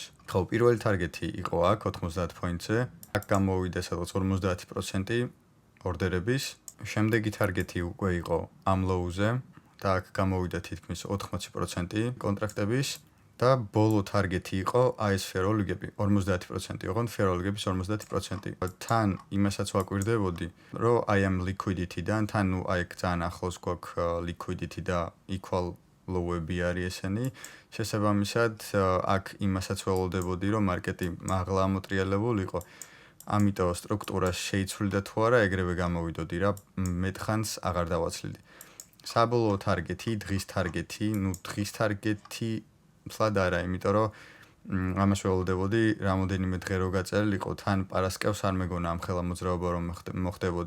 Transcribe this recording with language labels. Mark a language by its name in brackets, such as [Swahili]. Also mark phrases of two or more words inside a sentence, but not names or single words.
[Georgian] ხო, პირველი target-ი იყო აქ 90 point-ზე. აქ გამოვიდა სადღაც 50% ორდერების. შემდეგი target-ი უკვე იყო ამ low-ზე და აქ გამოვიდა თითქმის 80% კონტრაქტების და ბოლო target-ი იყო აი ეს [English] fair value gap-ი [Georgian] 50%, ოღონდ [English] fair value gap-ის [Georgian] 50%. თან იმასაც ვაკვირდებოდი, რომ აი ამ liquidity-დან თან ნუ აი ძალიან ახლოს გვაქვს liquidity და [English] equal low-ები [Georgian] არის ესენი. შესაბამისად, აქ იმასაც ველოდებოდი, რომ მარკეტი მაღლა ამოტრიალებულიყო. ამიტომ სტრუქტურას შეიცვლიდა თუ არა, ეგრევე გამოვიდოდი რა, მეტხანს აღარ დავაცლიდი. საბოლოო target-ი, დღის target-ი, ნუ დღის target-ი ფლად არა, იმიტომ რომ ამას ველოდებოდი, რამოდენიმე დღე რო გაწერილიყო, თან პარასკევს არ მეგონა ამ ხელა მოძრაობა რომ მოხდებოდა.